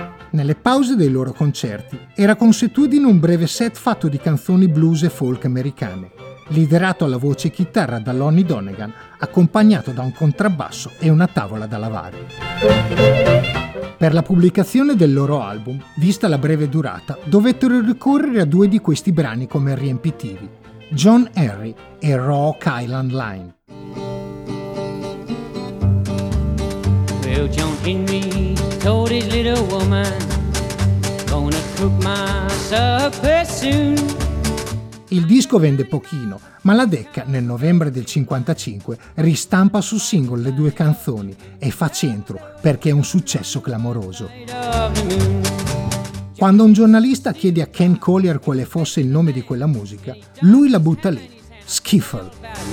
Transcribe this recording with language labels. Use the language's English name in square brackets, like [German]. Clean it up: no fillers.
[Italian] Nelle pause dei loro concerti era consuetudine un breve set fatto di canzoni blues e folk americane, liderato alla voce e chitarra da Lonnie Donegan, accompagnato da un contrabbasso e una tavola da lavare. Per la pubblicazione del loro album, vista la breve durata, dovettero ricorrere a due di questi brani come riempitivi, John Henry e Rock Island Line. [English] Well, John Henry told his little woman, gonna cook my supper soon. [Italian] Il disco vende pochino, ma la Decca, nel novembre del 55, ristampa su single le due canzoni e fa centro perché è un successo clamoroso. Quando un giornalista chiede a Ken Collier quale fosse il nome di quella musica, lui la butta lì, Skiffle.